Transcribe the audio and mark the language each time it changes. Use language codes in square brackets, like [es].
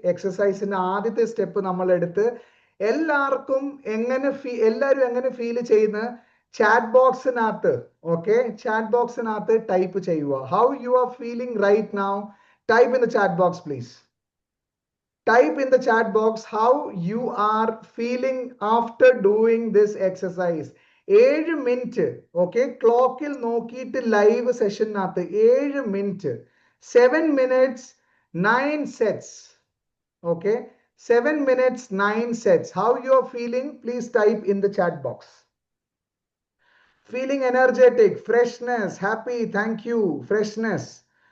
[ml] എക്സസൈസിന്റെ ആദ്യത്തെ സ്റ്റെപ്പ് നമ്മൾ എടുത്ത് എല്ലാവർക്കും എല്ലാവരും എങ്ങനെ ഫീൽ ചെയ്യുന്ന ചാറ്റ് ബോക്സിനകത്ത്, ഓക്കെ, ചാറ്റ് ബോക്സിനകത്ത് ടൈപ്പ് ചെയ്യുക. [en] How you are feeling right now? Type in the chat box please. Type in the chat box how you are feeling after doing this exercise. [ml] 7 minute. Okay, ക്ലോക്കിൽ നോക്കിയിട്ട് live സെഷനകത്ത് 7 minute, [en] 7 minutes 9 sets. Okay, 7 minutes 9 sets. How you are feeling? Please type in the chat box. Feeling energetic, freshness, happy, thank you, freshness.